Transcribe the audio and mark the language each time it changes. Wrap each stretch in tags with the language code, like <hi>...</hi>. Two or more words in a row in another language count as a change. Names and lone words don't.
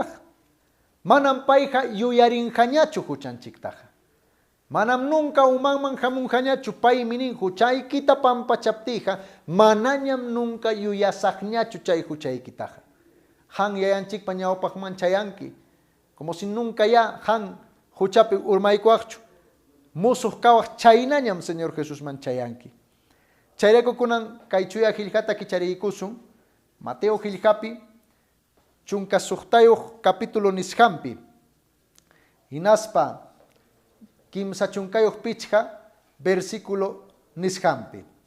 <qu>Manam payqa yuyarinqañachu huchanchiktaqa. Manam nunca umanman hamunqañachu paymi nin huchaykita pampachaptiyqa, manañam nunca yuyasaqñachu chay huchaykitaqa. Han yayanchikpa ñawpaqman chayanki,</qu> <es>como si nunca ya han huchapi urmaykuaqchu.</es> <qu>Musuq kawaq chaynañam Señor Jesusman chayanki. Chayrayku kunan kay chuya qillqata kichariykusun, Mateo qillqapi, chunka suqtayuq capítulo nisqanpi, hinaspa kimsa chunkayuq pichqa versículo nisqanpi.</qu>